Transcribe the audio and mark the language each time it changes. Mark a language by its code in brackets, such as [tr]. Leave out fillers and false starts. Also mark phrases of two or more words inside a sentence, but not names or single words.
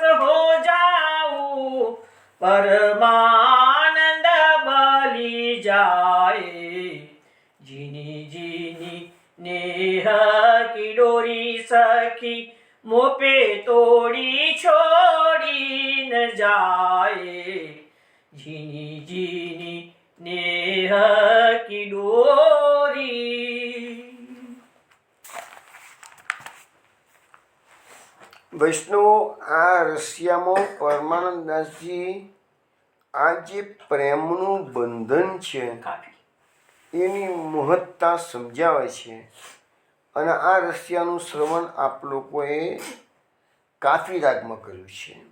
[hi] हो जाऊ परमानंद बलि जाए जीनी जीनी नेह की डोरी सखी मोपे तोड़ी छोड़ी न जाए जीनी जीनी नेह की डोरी। [gu] વૈષ્ણવો, આ રશિયામાં પરમાનંદદાસજી આ જે પ્રેમનું બંધન છે એની મહત્તા સમજાવે છે અને આ રશિયાનું શ્રવણ આપ લોકોએ કાફી રાગમાં કર્યું છે.